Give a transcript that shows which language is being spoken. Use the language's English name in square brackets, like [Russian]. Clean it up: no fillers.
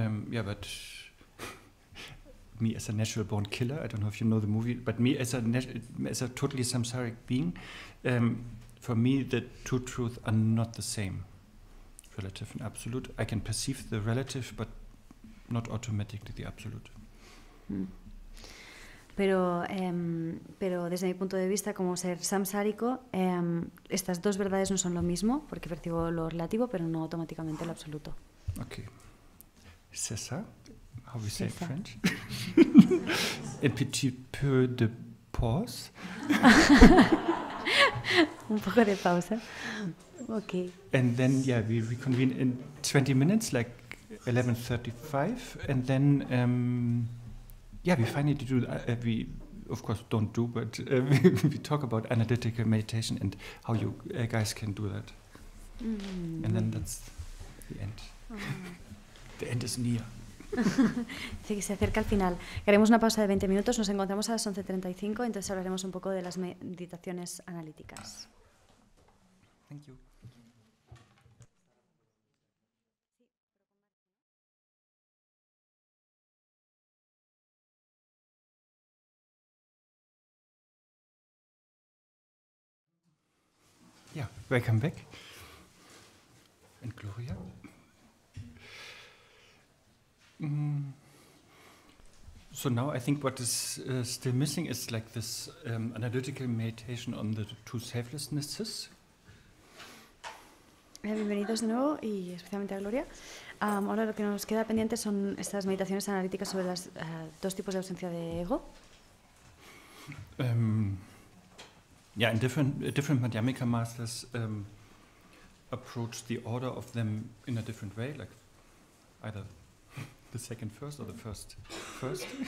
[English] Yeah, but me as a natural born killer, I don't know if you know the movie, but me as a totally samsaric being, for me the two truths are not the same. Relative and absolute. I can perceive the relative, but not automatically the absolute. [Spanish] Pero desde mi punto de vista, como ser samsárico, estas dos verdades no son lo mismo, porque percibo lo relativo, pero no automáticamente lo absoluto. [English] Okay. [French] C'est ça? [English] How we say in French? [French] Un petit peu de pause. [Spanish] Un poco de pausa. Okay. [English] And then, yeah, we reconvene in 20 minutes, like 11:35, and then, yeah, we finally do. We, of course, don't do, but we talk about analytical meditation and how you guys can do that. And then that's the end. The end is near. [Spanish] Dice que se acerca al final. Haremos una pausa de 20 minutos. Nos encontramos a las 11:35, entonces hablaremos un poco de las meditaciones analíticas. [English] Thank you. Yeah, welcome back. And Gloria. So now I think what is still missing is like this analytical meditation on the two selflessnesses. [Spanish] Bienvenidos de nuevo y especialmente a Gloria. Ahora lo que nos queda pendiente son estas meditaciones analíticas sobre los dos tipos de ausencia de ego. [English] Yeah, and different Madhyamika masters approach the order of them in a different way, like either the second first or the first first.